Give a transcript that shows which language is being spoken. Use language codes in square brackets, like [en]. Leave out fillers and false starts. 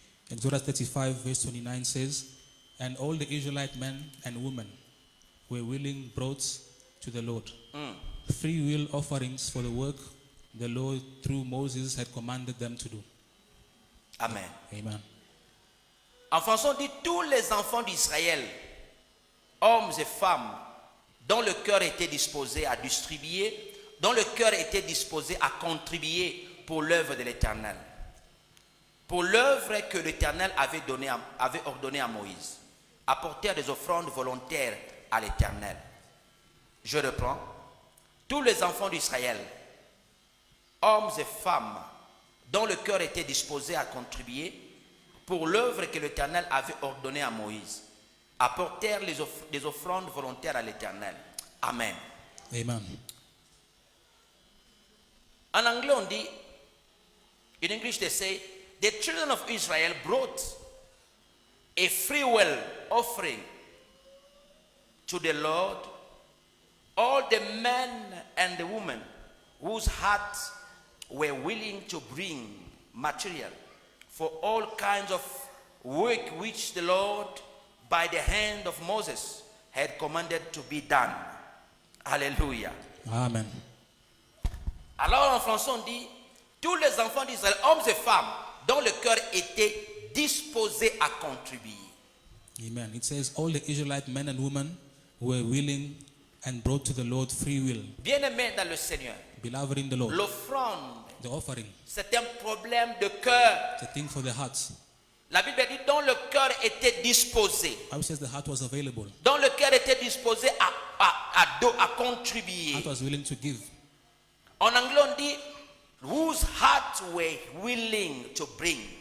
[en] Exodus 35 verse 29 says, and all the Israelite men and women were willing brought to the Lord free will offerings for the work the Lord through Moses had commanded them to do. Amen. Amen. [fr] En français, on dit tous les enfants d'Israël, hommes et femmes, dont le cœur était disposé à distribuer, dont le cœur était disposé à contribuer pour l'œuvre de l'Éternel. Pour l'œuvre que l'Éternel avait ordonné à Moïse. Apporter des offrandes volontaires à l'Éternel. Je reprends. Tous les enfants d'Israël, hommes et femmes, dont le cœur était disposé à contribuer pour l'œuvre que l'Éternel avait ordonnée à Moïse, apportèrent des offrandes volontaires à l'Éternel. Amen. Amen. En anglais, on dit, [en] in English they say, the children of Israel brought a free will offering to the Lord, all the men and the women whose hearts were willing to bring material for all kinds of work which the Lord, by the hand of Moses, had commanded to be done. Alléluia. Amen. [fr] Alors en français on dit, tous les enfants d'Israël, hommes et femmes, dont le cœur était disposé à contribuer. Amen. [en] It says all the Israelite men and women were willing and brought to the Lord free will. [fr] Bien-aimés dans le Seigneur, [en] Beloved in the Lord, [fr] l'offrande, [en] the offering, [fr] c'est un problème de cœur. [en] it's a thing for the heart. [fr] La Bible dit, dont le cœur était disposé. [en] Bible says the heart was available. [fr] Dont le cœur était disposé à contribuer. [en] Heart was willing to give. [fr] En anglais, on dit, [en] whose hearts were willing to bring.